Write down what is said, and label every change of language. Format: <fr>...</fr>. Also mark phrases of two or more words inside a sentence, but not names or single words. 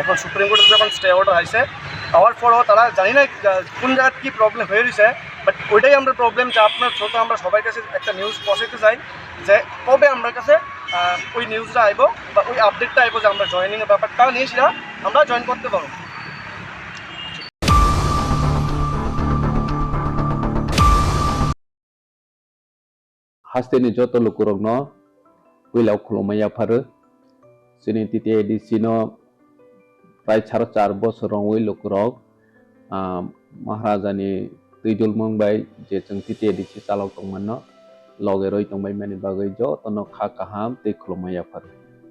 <bn>এখন সুপ্রিম কোর্টে যখন</bn> <en>stay order</en> <bn>হয়েছে, হওয়ার পরও তারা জানি না কোন জায়গায় কী প্রবলেম হয়ে রয়েছে, বাট ওইটাই আমরা প্রবলেম যে আপনার থ্রুতে আমরা সবার কাছে একটা নিউজ পৌঁছাতে চাই যে কবে আমার কাছে ওই নিউজটা আইব বা ওই আপডেটটা আইব যে আমরা জয়েনিংয়ের ব্যাপারটা নিয়েছিলা আমরা জয়েন করতে পারবো।</bn> <trp>Hasteni joto lukurogno wilau khulomaya pharu sini titi edisino prai 4 bosorong wi lukurog maharajani tuidul mongbai je chung titi edisi chalok tongmanno loge roi tongbai mani bagai jo tono kha kaham tei khulomaya pharu</trp>